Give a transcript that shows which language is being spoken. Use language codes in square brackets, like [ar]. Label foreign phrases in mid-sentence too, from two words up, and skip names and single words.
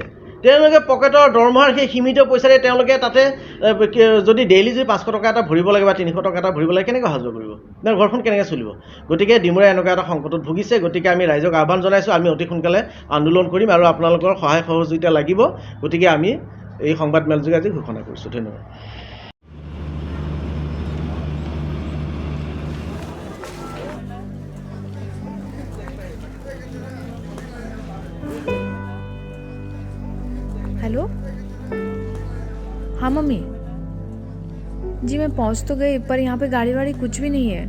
[as] তেওঁলোকে পকেটৰ দৰমহাৰ সেই সীমিত পইচাৰে তেওঁলোকে তাতে যদি ডেইলি যদি 500 টকা এটা ভৰিব লাগে বা 300 টকা এটা ভৰিব লাগে, কেনেকৈ অহা যোৱা কৰিব? ঘৰখন কেনেকৈ চলিব? গতিকে ডিমৰীয়া এনেকুৱা এটা সংকটত ভুগিছে। গতিকে আমি ৰাইজক আহ্বান জনাইছোঁ, আমি অতি সোনকালে আন্দোলন কৰিম, আৰু আপোনালোকৰ সহায় সহযোগিতা লাগিব। গতিকে আমি এই সংবাদমেলযোগে আজি ঘোষণা কৰিছোঁ। ধন্যবাদ। [hi] हेलो, हाँ मम्मी जी, मैं पहुंच तो गई, पर यहाँ पे गाड़ी वाड़ी कुछ भी नहीं है।